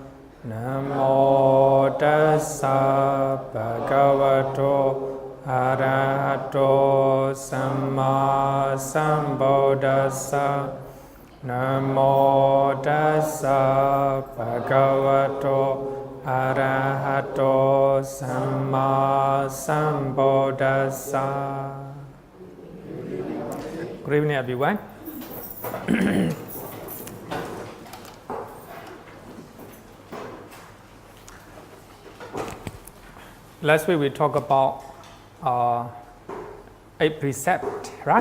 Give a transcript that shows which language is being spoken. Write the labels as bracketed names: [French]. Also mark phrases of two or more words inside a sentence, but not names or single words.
[Pali] Namo Dasa Bhagavato Arahato Samma Sambuddhassa. Namo Dasa Bhagavato Arahato Samma Sambuddhassa. [English] Good evening, everyone. Last week we talked about a precept, right?